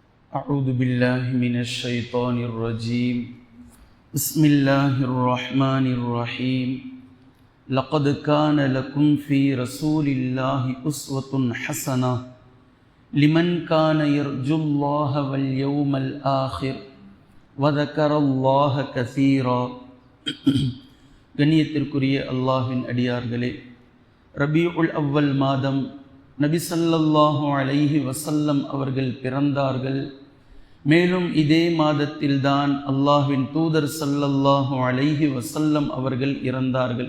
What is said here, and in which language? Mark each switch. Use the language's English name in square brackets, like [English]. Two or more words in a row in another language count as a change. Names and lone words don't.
[Arabic] أعوذ بالله من الشيطان الرجيم بسم الله الرحمن الرحيم لقد كان لكم في رسول الله أسوة حسنة لمن كان يرجو الله واليوم الآخر وذكر الله كثيرا [Tamil] கண்ணியத்திற்குரிய அல்லாஹ்வின் அடியார்களே, ரபீஉல் அவ்வல் மாதம் நபி [Arabic] صلى الله عليه وسلم [Tamil] அவர்கள் பிறந்தார்கள். மேலும் இதே மாதத்தில்தான் அல்லாஹ்வின் தூதர் [Arabic] صلى الله عليه وسلم [Tamil] அவர்கள் இறந்தார்கள்.